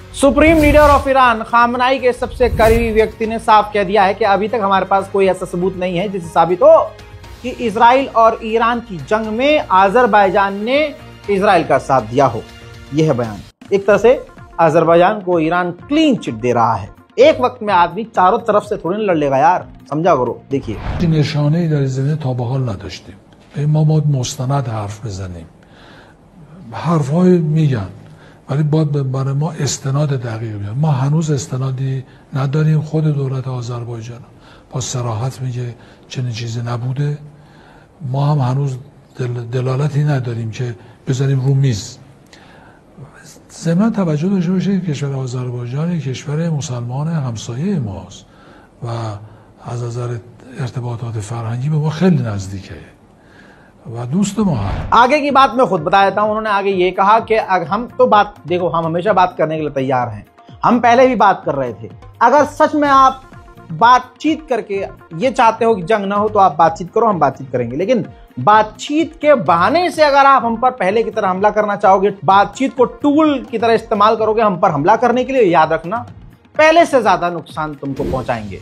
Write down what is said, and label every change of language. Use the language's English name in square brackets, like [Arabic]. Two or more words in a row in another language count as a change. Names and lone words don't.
[English] Supreme Leader of Iran [Hindi] खामनाई के सबसे करीबी व्यक्ति ने साफ कह दिया है कि अभी तक हमारे पास कोई ऐसा सबूत नहीं है जिससे साबित हो कि इजराइल और ईरान की जंग में अजरबैजान ने इजराइल का साथ दिया हो। यह है बयान। एक तरह से अजरबैजान को ईरान [English] clean chit [Hindi] दे रहा है। एक वक्त में आदमी चारों तरफ से थोड़ी लड़ लेगा यार, समझा करो। देखिए [Persian] نشانه‌ای در زمینه تا به حال نداشتیم. ما مستند حرف بزنیم. حرفای میگن ولی باید برای ما استناد دقیق بیاد. ما هنوز استنادی نداریم. خود دولت آذربایجان با صراحت میگه چنین چیزی نبوده. ما هم هنوز دلالتی نداریم که بذاریم رو میز. ضمن توجه داشته باشید کشور آذربایجان یک کشور مسلمان همسایه ماست و از نظر ارتباطات فرهنگی به ما خیلی نزدیکه و دوست ما है। [Hindi] आगे की बात मैं खुद बता देता हूं। उन्होंने आगे ये कहा कि हम तो बात देखो, हम हमेशा बात करने के लिए तैयार हैं। हम पहले भी बात कर रहे थे। अगर सच में आप बातचीत करके ये चाहते हो कि जंग ना हो तो आप बातचीत करो, हम बातचीत करेंगे। लेकिन बातचीत के बहाने से अगर आप हम पर पहले की तरह हमला करना चाहोगे, बातचीत को टूल की तरह इस्तेमाल करोगे हम पर हमला करने के लिए, याद रखना पहले से ज्यादा नुकसान तुमको पहुंचाएंगे।